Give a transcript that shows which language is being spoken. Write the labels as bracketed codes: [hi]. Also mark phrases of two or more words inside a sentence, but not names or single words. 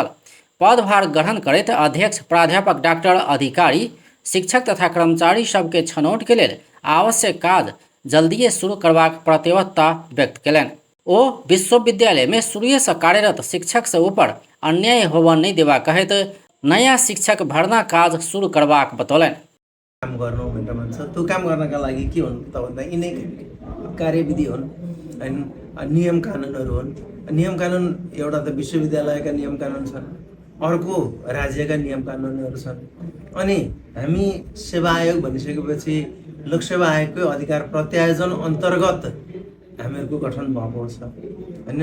[mai] पदभार ग्रहण करैत अध्यक्ष प्राध्यापक डॉक्टर अधिकारी शिक्षक तथा कर्मचारी सबके छनौट के लेल आवश्यक काज जल्दिए शुरू करबाक प्रतिबद्धता व्यक्त कयलनि। ओ विश्वविद्यालय में शुरुए से कार्यरत शिक्षक से ऊपर अन्याय होबऽ नहीं देबा कहैत नया शिक्षक भर्ना काज शुरू करबाक बतौलनि। [ne] काम गर्नु भनेर भन्छ, त्यो काम गर्नका लागि के हुन् त भन्दा यिनै कार्यविधि हुन् हैन, नियम कानुनहरू हुन्। नियम कानुन एउटा त विश्वविद्यालयका नियम कानुन छन्, अर्को राज्यका नियम कानुनहरू छन्। अनि हामी सेवा आयोग भनिसकेपछि लोकसेवा आयोगको अधिकार प्रत्यायोजन अन्तर्गत हामीहरूको गठन भएको छ हैन।